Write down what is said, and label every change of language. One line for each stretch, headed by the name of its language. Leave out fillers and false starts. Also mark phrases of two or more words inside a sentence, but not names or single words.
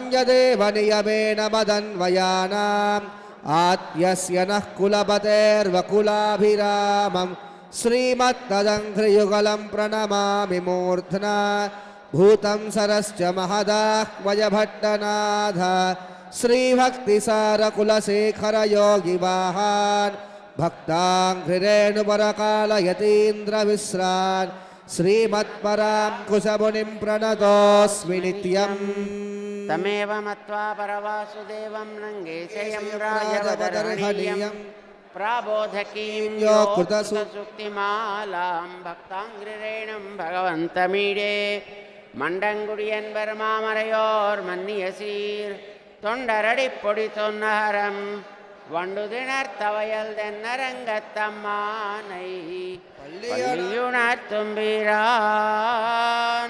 Sanskrit: यदेव नियमेन मदन्वयानाम् आद्यस्य नः कुलपतेर्वकुलाभिरामं श्रीमत्तदङ्घ्रियुगलं प्रणमामि मूर्ध्ना भूतं सरश्च महदाह्वयभट्टनाथ श्रीभक्तिसारकुलशेखरयोगिवाहान् भक्ताङ्घ्रिरेणुपरकालयतीन्द्रविश्रान् श्रीमत्परां कुशमुनिं प्रणतोऽस्मि नित्यम् तमेव मत्वा परवासुदेवं नङ्गेशयं राजवदर्हणीयं प्राबोधकीं यो कृतसुक्तिमालां भक्ताङ्घ्रिरेणुं भगवन्तमीडे
Tamil: மண்டங்குடியன்பர் மாமரையோர் மன்னிய சீர் தொண்டரடி பொடி தொன்னகரம் வண்டுதிணர் தவயல் தென்னரங்கத்தம்மானை பள்ளியுணர் தும்பிரான்